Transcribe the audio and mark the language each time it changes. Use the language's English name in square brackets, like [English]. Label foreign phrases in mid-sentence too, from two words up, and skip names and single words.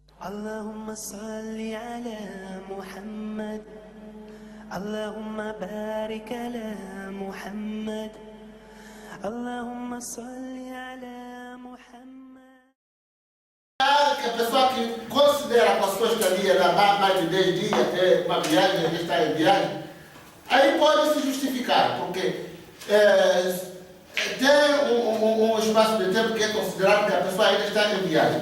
[Arabic] اللهم صل على محمد اللهم بارك على محمد اللهم صل على محمد. [Portuguese] Que a pessoa que considera a sua estadia lá mais de 10 dias, até uma viagem, ele está em viagem, aí pode se justificar, porque tem um espaço de tempo que é considerado que a pessoa ainda está em viagem.